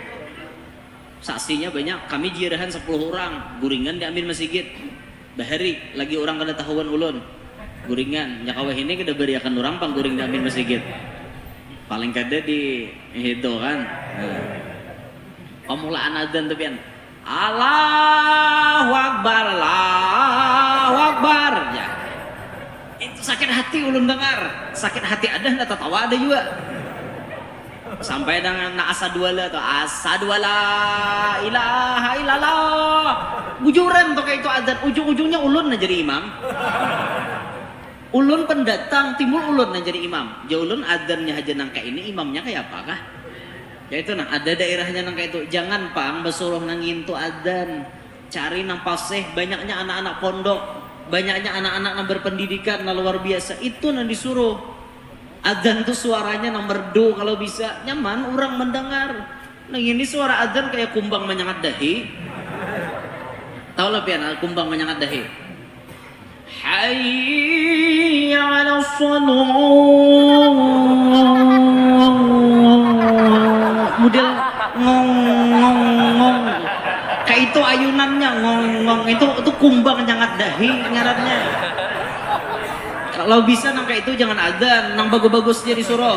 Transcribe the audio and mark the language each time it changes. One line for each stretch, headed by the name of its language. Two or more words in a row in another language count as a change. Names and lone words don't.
Banjar: Saksinya banyak, kami ziarahan 10 orang, guringan diambil masjid. Bahari lagi orang kada tahuan ulun. Guringan, nyakawah ini kada beriakan orang pang guring diambil masjid. Paling kada di itu kan. Pemulaan adzan tuh pian.
Arabic: الله أكبر، الله أكبر.
Banjar: Ya. Itu sakit hati ulun dengar. Sakit hati ada, nggak tertawa ada juga. Sampai dengan
Arabic: أشهد ألا
Banjar: atau
Arabic: أشهد ألا إله إلا الله.
Banjar: Bujuran tuh kayak itu adzan, ujung-ujungnya ulun jadi imam. Ulun pendatang, timbul ulun jadi imam. Ya ulun adzannya aja nangka ini, imamnya kayak apa kah? Ya itu nah, ada daerahnya nangka itu. Jangan pang besuruh nangin tu adzan. Cari nang paseh, banyaknya anak-anak pondok, banyaknya anak-anak yang berpendidikan yang luar biasa. Itu nang disuruh. Adzan tuh suaranya nang merdu kalau bisa nyaman orang mendengar. Nah ini suara adzan kayak kumbang menyengat dahi. Tahu lah pian kumbang menyengat dahi.
Arabic: حي على الصلاة.
Banjar: Model ngong ngong ngong. Kayak itu ayunannya ngong ngong itu kumbang menyengat dahi ngarannya. Kalau bisa nang kayak itu jangan adzan, nang bagus-bagus jadi suruh.